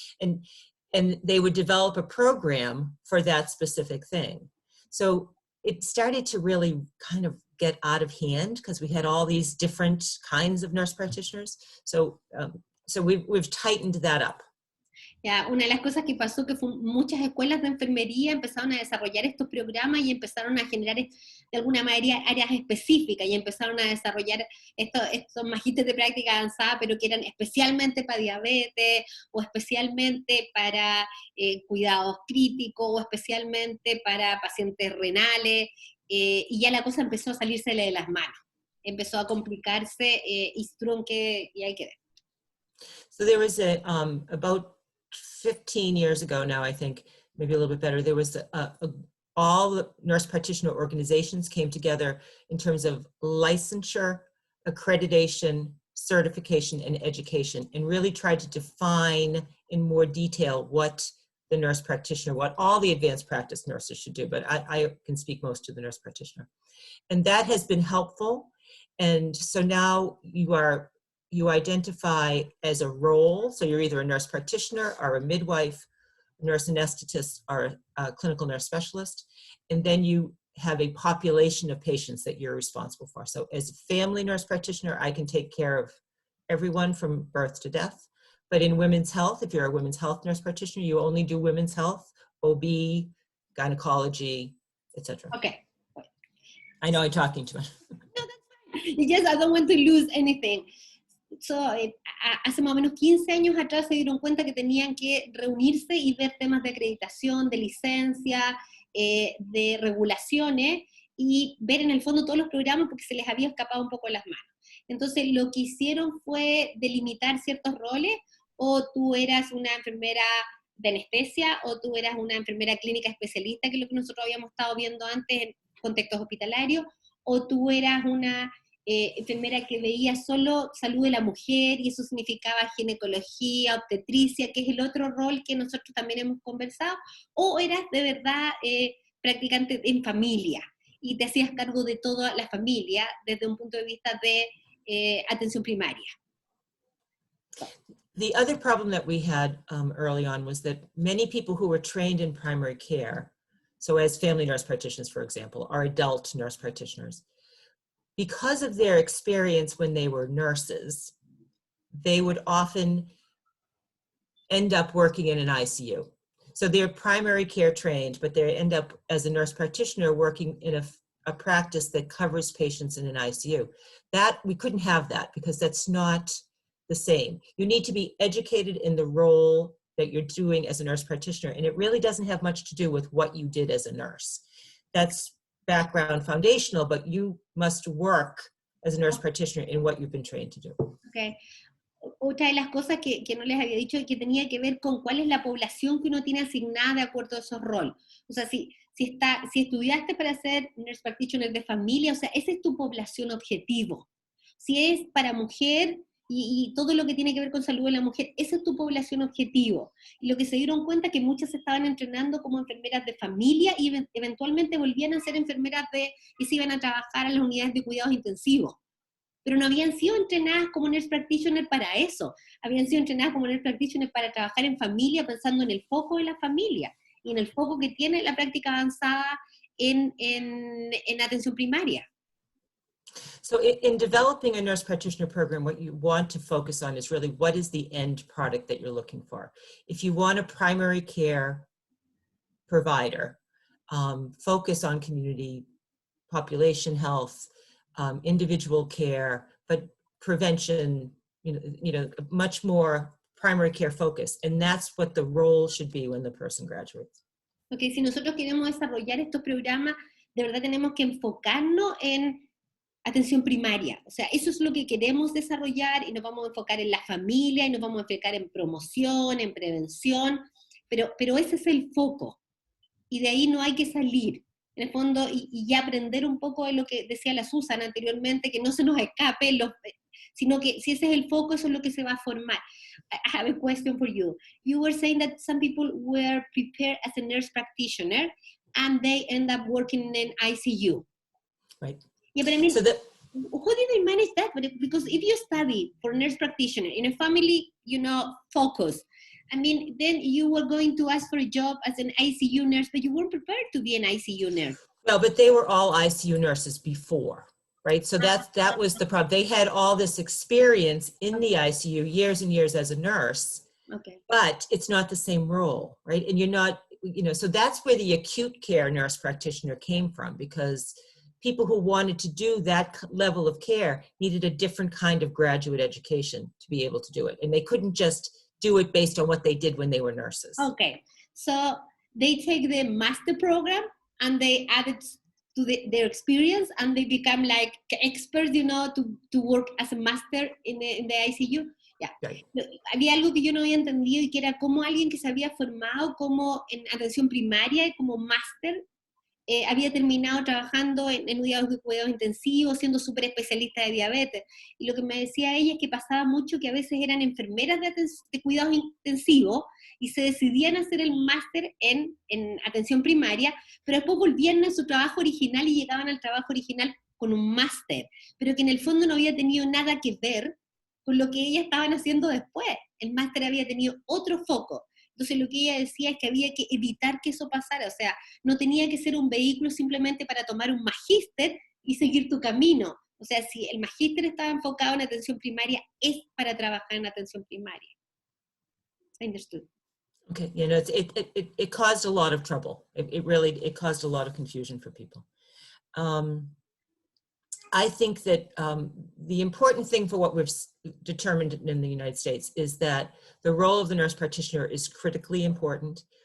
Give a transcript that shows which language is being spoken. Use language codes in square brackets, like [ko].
[en] And they would develop a program for that specific thing. So it started to really kind of get out of hand because we had all these different kinds of nurse practitioners. So we've tightened that up. [es] Ya, una de las cosas que pasó que fue muchas escuelas de enfermería empezaron a desarrollar estos programas y empezaron a generar de alguna manera áreas específicas y empezaron a desarrollar estos magísteres de práctica avanzada, pero que eran especialmente para diabetes o especialmente para cuidados críticos o especialmente para pacientes renales, y ya la cosa empezó a salirse de las manos, empezó a complicarse y trunque y hay que ver. [en] So there was about 15 years ago now, I think, maybe a little bit better, there was all the nurse practitioner organizations came together in terms of licensure, accreditation, certification, and education, and really tried to define in more detail what the nurse practitioner, what all the advanced practice nurses should do, but I can speak most to the nurse practitioner. And that has been helpful. And so now you identify as a role, so you're either a nurse practitioner or a midwife, a nurse anesthetist, or a clinical nurse specialist, and then you have a population of patients that you're responsible for. So as a family nurse practitioner, I can take care of everyone from birth to death. But in women's health, if you're a women's health nurse practitioner, you only do women's health, OB, gynecology, etc. Okay. I know I'm talking too much. No, that's fine. Yes, I don't want to lose anything. [es] So, hace más o menos 15 años atrás se dieron cuenta que tenían que reunirse y ver temas de acreditación, de licencia, de regulaciones y ver en el fondo todos los programas porque se les había escapado un poco de las manos. Entonces lo que hicieron fue delimitar ciertos roles, o tú eras una enfermera de anestesia o tú eras una enfermera clínica especialista, que es lo que nosotros habíamos estado viendo antes en contextos hospitalarios, o tú eras una enfermera que veía solo salud de la mujer, y eso significaba ginecología, obstetricia, que es el otro rol que nosotros también hemos conversado, o eras de verdad practicante en familia, y te hacías cargo de toda la familia desde un punto de vista de atención primaria. [en] The other problem that we had early on was that many people who were trained in primary care, so as family nurse practitioners, for example, are adult nurse practitioners, because of their experience when they were nurses, they would often end up working in an ICU. So they're primary care trained, but they end up as a nurse practitioner working in a practice that covers patients in an ICU. That, we couldn't have that because that's not the same. You need to be educated in the role that you're doing as a nurse practitioner, and it really doesn't have much to do with what you did as a nurse. That's background foundational, but you must work as a nurse practitioner in what you've been trained to do. Okay. [es] Otra de las cosas que no les había dicho, que tenía que ver con cuál es la población que uno tiene asignada de acuerdo a esos roles. O sea, si estudiaste para ser nurse practitioner de familia, o sea, esa es tu población objetivo. Si es para mujer y todo lo que tiene que ver con salud de la mujer, esa es tu población objetivo. Y lo que se dieron cuenta que muchas se estaban entrenando como enfermeras de familia y eventualmente volvían a ser enfermeras y se iban a trabajar a las unidades de cuidados intensivos. Pero no habían sido entrenadas como nurse practitioner para eso. Habían sido entrenadas como nurse practitioner para trabajar en familia, pensando en el foco de la familia y en el foco que tiene la práctica avanzada en atención primaria. [en] So in developing a nurse practitioner program, what you want to focus on is really what is the end product that you're looking for. If you want a primary care provider, focus on community population health, individual care, but prevention, much more primary care focus. And that's what the role should be when the person graduates. [es] Okay, si nosotros queremos desarrollar estos programas, de verdad tenemos que enfocarnos en atención primaria. O sea, eso es lo que queremos desarrollar y nos vamos a enfocar en la familia y nos vamos a enfocar en promoción, en prevención, pero ese es el foco. Y de ahí no hay que salir. En el fondo, y ya aprender un poco de lo que decía la Susan anteriormente, que no se nos escape, sino que si ese es el foco, eso es lo que se va a formar. [en] I have a question for you. You were saying that some people were prepared as a nurse practitioner and they end up working in an ICU. Right. Yeah, but I mean, so how did they manage that? Because if you study for nurse practitioner in a family, focus, I mean, then you were going to ask for a job as an ICU nurse, but you weren't prepared to be an ICU nurse. Well, but they were all ICU nurses before, right? So that was the problem. They had all this experience in the ICU, years and years as a nurse, Okay. but it's not the same role, right? And you're not, so that's where the acute care nurse practitioner came from, because people who wanted to do that level of care needed a different kind of graduate education to be able to do it. And they couldn't just do it based on what they did when they were nurses. Okay, so they take the master program and they add it to their experience, and they become like experts, to work as a master in the ICU. Yeah. Right. [es] Había algo que yo no había entendido, y que era cómo alguien que se había formado como en atención primaria y como máster había terminado trabajando en unidades de cuidados intensivos, siendo súper especialista de diabetes. Y lo que me decía ella es que pasaba mucho que a veces eran enfermeras de cuidados intensivos y se decidían a hacer el máster en atención primaria, pero después volvían a su trabajo original y llegaban al trabajo original con un máster, pero que en el fondo no había tenido nada que ver con lo que ellas estaban haciendo después. El máster había tenido otro foco. Entonces lo que ella decía es que había que evitar que eso pasara, o sea, no tenía que ser un vehículo simplemente para tomar un magíster y seguir tu camino. O sea, si el magíster estaba enfocado en atención primaria, es para trabajar en atención primaria. [en] I understood. Okay, it caused a lot of trouble. It caused a lot of confusion for people. I think that the important thing for what we've determined in the United States is that the role of the nurse practitioner is critically important.